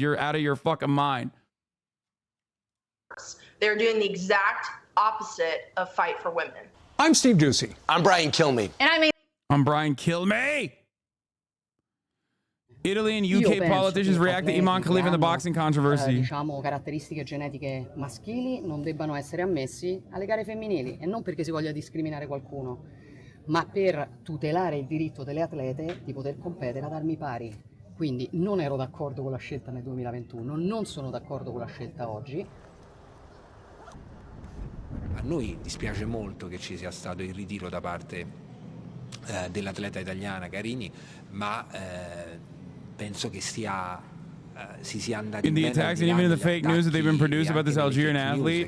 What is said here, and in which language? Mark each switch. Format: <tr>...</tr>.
<en>You're out of your fucking mind. They're doing the exact opposite of fight for women. I'm Steve Ducey. I'm Brian Kilmeade. And I'm Brian Kilmeade. Italy and UK politicians react to Imam Khalif in the boxing controversy.</en> <it>Diciamo caratteristiche genetiche maschili non debbano essere ammessi alle gare femminili e non perché si voglia discriminare qualcuno, ma per tutelare il diritto delle atlete di poter competere ad armi pari. Quindi non ero d'accordo con la scelta nel 2021, non sono d'accordo con la scelta oggi. A noi dispiace molto che ci sia stato il ritiro da parte dell'atleta italiana Carini, ma penso che si sia andati</it> <en>in the attacks and even in the fake news that they've been produced about this Algerian athlete</en>